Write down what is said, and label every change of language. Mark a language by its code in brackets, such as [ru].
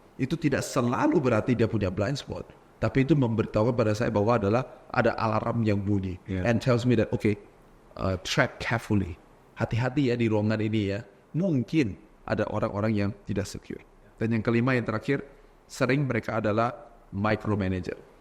[id] Itu tidak selalu berarti dia punya blind spot. Tapi itu memberitahu pada saya bahwa ada alarm yang bunyi. [en] And tells me that, okay, tread carefully. [id] Hati-hati ya di ruangan ini ya. Mungkin ada orang-orang yang tidak secure. Dan yang kelima, yang terakhir, sering mereka adalah micromanager.